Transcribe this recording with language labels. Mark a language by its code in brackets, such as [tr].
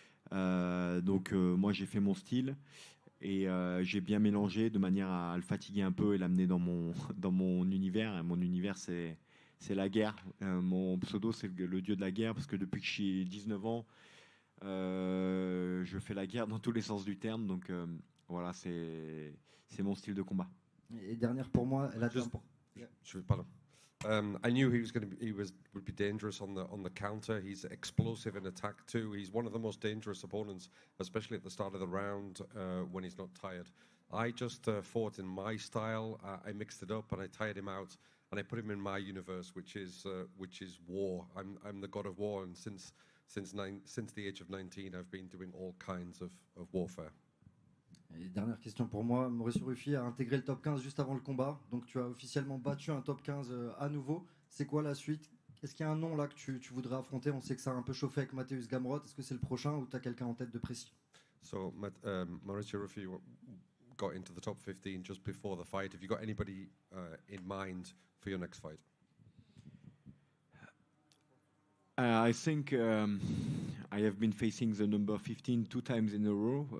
[fr] Donc moi j'ai fait mon style et j'ai bien mélangé de manière à le fatiguer un peu et l'amener dans mon univers. Et mon univers c'est la guerre. Mon pseudo c'est le dieu de la guerre parce que depuis que j'ai 19 ans, je fais la guerre dans tous les sens du terme. Donc voilà, c'est mon style de combat. Et dernière pour moi, elle a Pardon. [en] I knew would be dangerous on the counter. He's explosive in attack too. He's one of the most dangerous opponents, especially at the start of the round when he's not tired. I just fought in my style. I mixed it up and I tired him out and I put him in my universe, which is war. I'm the god of war, and since the age of 19, I've been doing all kinds of warfare. [fr] Et dernière question pour moi, Mauricio Ruffi a intégré le top 15 juste avant le combat, donc tu as officiellement battu un top 15 à nouveau. C'est quoi la suite? Est-ce qu'il y a un nom là que tu voudrais affronter? On sait que ça a un peu chauffé avec Mateusz Gamrot. Est-ce que c'est le prochain ou tu as quelqu'un en tête de précis? [en] So Mauricio Ruffi got into the top 15 just before the fight. Have you got anybody in mind for your next fight? I think I have been facing the number 15 two times in a row.